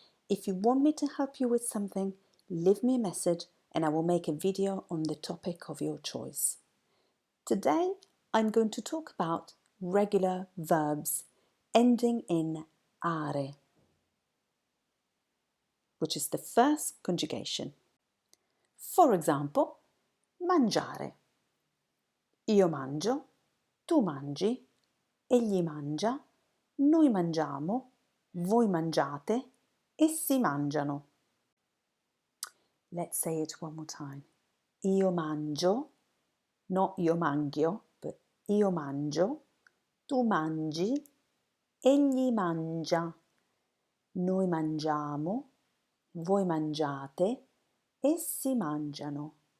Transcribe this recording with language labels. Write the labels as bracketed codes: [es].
[en] If you want me to help you with something, leave me a message and I will make a video on the topic of your choice. Today, I'm going to talk about regular verbs ending in are, which is the first conjugation. For example, mangiare. [it] Io mangio, tu mangi, egli mangia, noi mangiamo, voi mangiate, essi mangiano. [en] Let's say it one more time. [it] Io mangio, [en] not [it] io mangio, [en] but [it] io mangio, tu mangi, egli mangia, noi mangiamo, voi mangiate, essi mangiano.